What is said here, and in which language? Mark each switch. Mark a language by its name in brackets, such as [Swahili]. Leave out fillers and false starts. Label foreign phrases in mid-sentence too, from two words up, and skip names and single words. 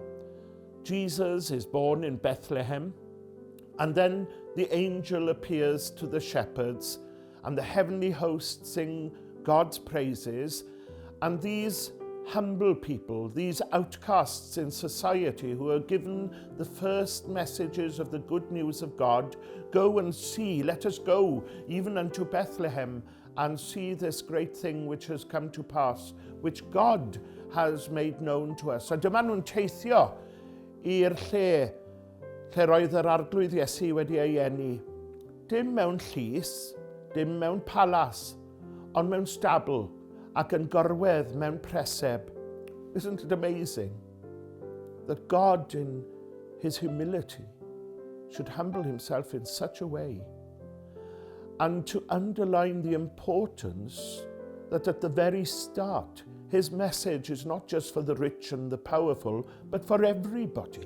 [English] Jesus is born in Bethlehem, and then the angel appears to the shepherds, and the heavenly hosts sing God's praises, and these humble people, these outcasts in society who are given the first messages of the good news of God. Go and see, let us go even unto Bethlehem and see this great thing which has come to pass, which God has made known to us. [Welsh] A dyma nhw'n teithio i'r lle roedd yr arglwydd Iesu wedi ei eni. Dim mewn llys, dim mewn palas, ond mewn stabl ac yn gorwedd mewn preseb. [English] Isn't it amazing that God in his humility should humble himself in such a way, and to underline the importance that at the very start his message is not just for the rich and the powerful, but for everybody.